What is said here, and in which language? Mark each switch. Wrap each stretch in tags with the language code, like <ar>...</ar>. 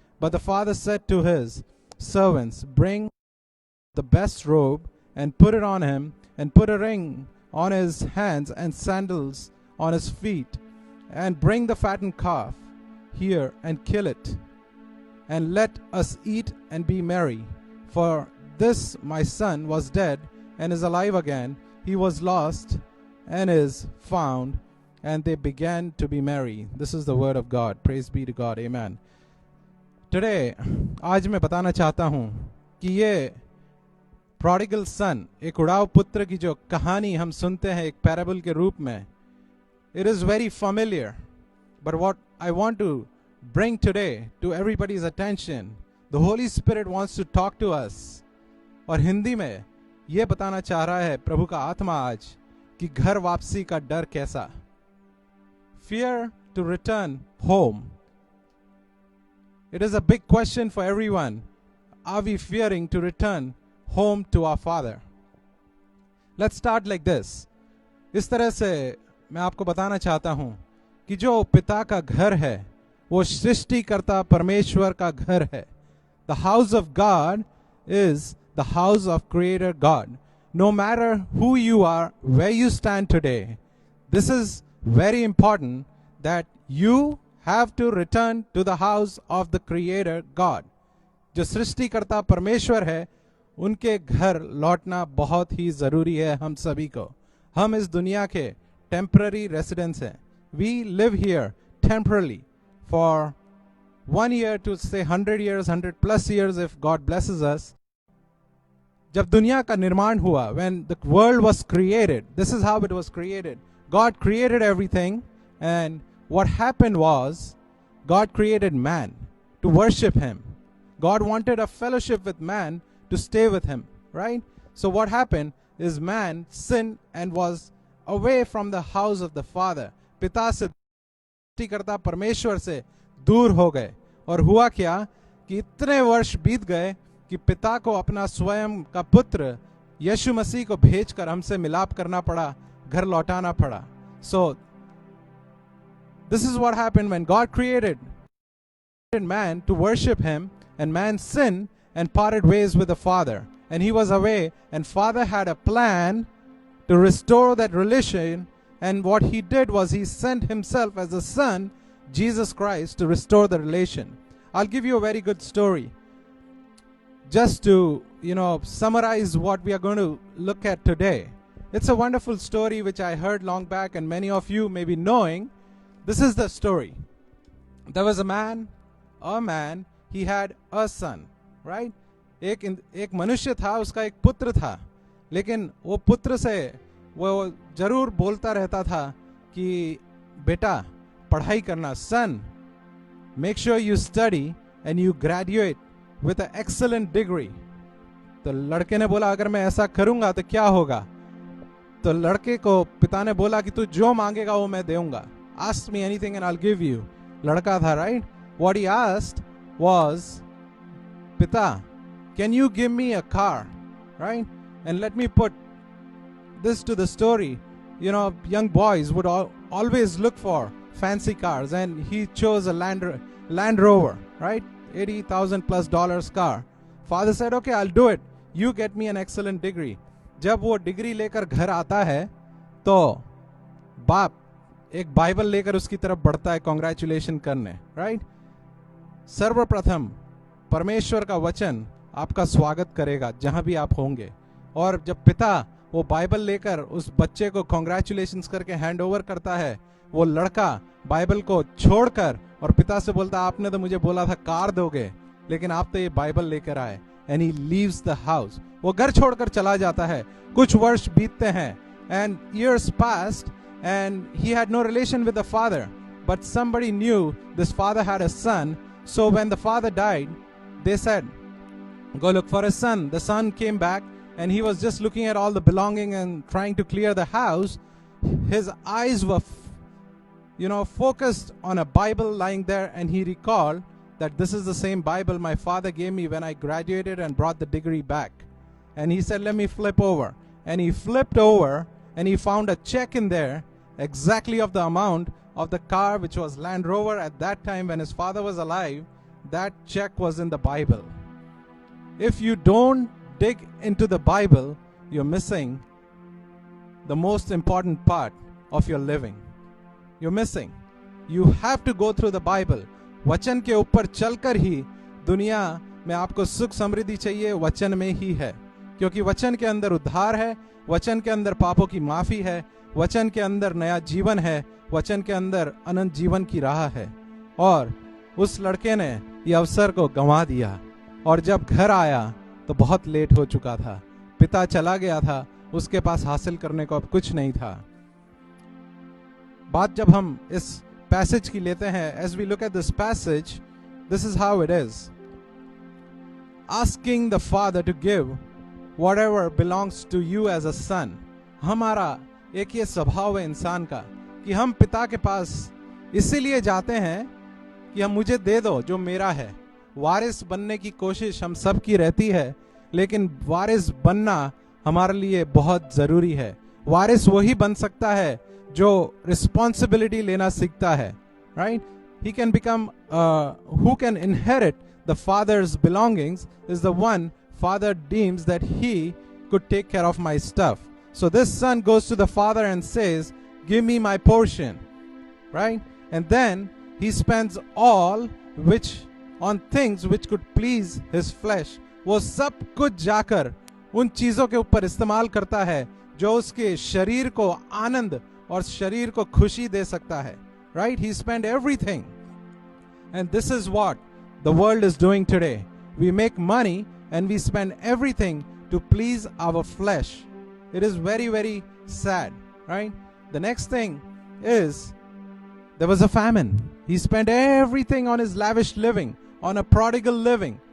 <en>But the father said to his servants, Bring the best robe and put it on him, and put a ring on his hands and sandals on his feet, and bring the fattened calf here and kill it, and let us eat and be merry. For this my son was dead and is alive again. He was lost and is found. And they began to be merry. This is the word of God. Praise be to God. Amen.</en> <hi>Today, आज मैं बताना चाहता हूँ कि ये prodigal son, एक उड़ाव पुत्र की जो कहानी हम सुनते हैं एक पैराबल के रूप में,</hi> <en>it is very familiar. But what I want to bring today to everybody's attention, the Holy Spirit wants to talk to us.</en> <hi>और हिंदी में ये बताना चाह रहा है प्रभु का आत्मा आज कि घर वापसी का डर कैसा.</hi> <en>Fear to return home. It is a big question for everyone. Are we fearing to return home to our Father? Let's start like this.</en> <hi>इस तरह से मैं आपको बताना चाहता हूं कि जो पिता का घर है वो सृष्टिकर्ता परमेश्वर का घर है.</hi> <en>The house of God is the house of Creator God. No matter who you are, where you stand today, this is very important that you have to return to the house of the Creator God.</en> <hi>जो सृष्टिकर्ता परमेश्वर है उनके घर लौटना बहुत ही जरूरी है हम सभी को. हम इस दुनिया के टेम्पररी रेसिडेंट्स हैं.</hi> <en>We live here temporarily for 1 year to say 100 years, 100 plus years if God blesses us.</en> <hi>जब दुनिया का निर्माण हुआ,</hi> <en>when the world was created, this is how it was created. God created everything, and what happened was God created man to worship him. God wanted a fellowship with man to stay with him, right? So what happened is man sinned and was away from the house of the Father.</en> <hi>पिता से सृष्टिकर्ता परमेश्वर से दूर हो गए. और हुआ क्या कि इतने वर्ष बीत गए कि पिता को अपना स्वयं का पुत्र यीशु मसीह को भेजकर हमसे मिलाप करना पड़ा, घर लौटाना पड़ा.</hi> <en>So this is what happened when God created man to worship him, and man sinned and parted ways with the Father, and he was away, and Father had a plan to restore that relation, and what he did was he sent himself as a son, Jesus Christ, to restore the relation. I'll give you a very good story just to summarize what we are going to look at today. It's a wonderful story which I heard long back, and many of you may be knowing. This is the story. There was a man, he had a son, right?</en> <hi>एक मनुष्य था, उसका एक पुत्र था, लेकिन वो पुत्र से वो जरूर बोलता रहता था कि बेटा पढ़ाई करना,</hi> <en>son, make sure you study and you graduate with an excellent degree.</en> <hi>तो लड़के ने बोला अगर मैं ऐसा करूंगा तो क्या होगा? तो लड़के को पिता ने बोला कि तू जो मांगेगा वो मैं दूंगा.</hi> <en>Ask me anything and I'll give you.</en> <hi>लड़का था, right?</hi> <en>What he asked was, Pita, can you give me a car, right? And let me put this to the story. Young boys would always look for fancy cars, and he chose a Land Rover, right? $80,000+ car. Father said, okay, I'll do it. You get me an excellent degree.</en> <hi>जब वो degree लेकर घर आता है तो बाप एक Bible लेकर उसकी तरफ बढ़ता है कांग्रेचुलेशन करने, राइट? सर्वप्रथम परमेश्वर का वचन आपका स्वागत करेगा जहां भी आप होंगे. और जब पिता वो बाइबल लेकर उस बच्चे को कांग्रेचुलेशंस करके हैंड ओवर करता है, वो लड़का बाइबल को छोड़कर और पिता से बोलता आपने तो मुझे बोला था कार दोगे, लेकिन आप तो ये बाइबल लेकर आए.</hi> <en>And he leaves the house.</en> <hi>वो घर छोड़कर चला जाता है. कुछ वर्ष बीतते हैं,</hi> <en>And years passed, and he had no relation with the father, but somebody knew this father had a son. So when the father died, they said, go look for a son. The son came back, and he was just looking at all the belonging and trying to clear the house. His eyes were focused on a Bible lying there, and he recalled that this is the same Bible my father gave me when I graduated and brought the degree back. And he said, let me flip over. And he flipped over, and he found a check in there exactly of the amount of the car, which was Land Rover at that time when his father was alive. That check was in the Bible. If you don't dig into the Bible, you're missing the most important part of your living. You're missing. You have to go through the Bible.</en> <hi>वचन के ऊपर चलकर ही दुनिया में आपको सुख समृद्धि चाहिए, वचन में ही है. क्योंकि वचन के अंदर उद्धार है, वचन के अंदर पापों की माफी है, वचन के अंदर नया जीवन है, वचन के अंदर अनंत जीवन की राह है. और उस लड़के ने ये अवसर को गंवा दिया, और जब घर आया तो बहुत लेट हो चुका था. पिता चला गया था, उसके पास हासिल करने को अब कुछ नहीं था. बात जब हम इस पैसेज की लेते हैं,</hi> <en>as we look at this passage, this is how it is. Asking the Father to give whatever belongs to you as a son.</en> <hi>हमारा एक ये स्वभाव है इंसान का कि हम पिता के पास इसीलिए जाते हैं कि हम मुझे दे दो जो मेरा है. वारिस बनने की कोशिश हम सब की रहती है, लेकिन वारिस बनना हमारे लिए बहुत जरूरी है. वारिस वही बन सकता है जो रिस्पॉन्सिबिलिटी लेना सीखता है, right?</hi> <en>He can become who can inherit the father's belongings is the one father deems that he could take care of my stuff. So this son goes to the father and says, give me my portion, right? And then he spends all which on things which could please his flesh.</en> <hi>वो सब कुछ जाकर उन चीजों के ऊपर इस्तेमाल करता है जो उसके शरीर को आनंद और शरीर को खुशी दे सकता है, right?</hi> <en>He spent everything. And this is what the world is doing today. We make money and we spend everything to please our flesh. It is very, very sad, right? The next thing is there was a famine. He spent everything on his lavish living, on a prodigal living.</en>